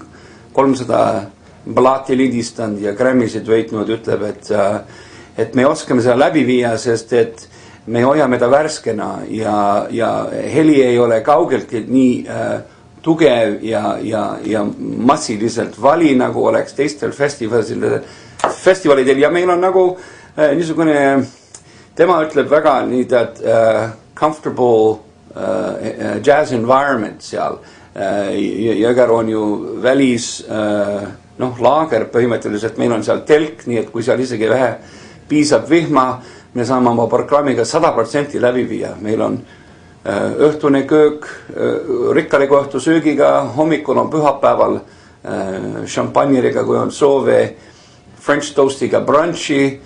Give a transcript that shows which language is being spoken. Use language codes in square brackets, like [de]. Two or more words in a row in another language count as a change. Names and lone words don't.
[et] 300 plaati lindistanud ja Grammy'sid võitnud, ütleb, et me oskame seda läbi viia, sest et me hoiame ta värskena ja heli ei ole kaugeltki nii tugev ja massiliselt vali, nagu oleks teistel festivalidel ja meil on nagu niisugune, tema ütleb väga nii [en] comfortable jazz environment [et] seal. Jõger on ju välis laager põhimõtteliselt, meil on seal telk, nii et kui seal isegi vähe piisab vihma, me saame oma programmiga 100% läbi viia. Meil on õhtune köök rikkaliku õhtu söögiga, hommikul on pühapäeval šampanjeriga, kui on soove, [en] French toastiga [et] brunchi.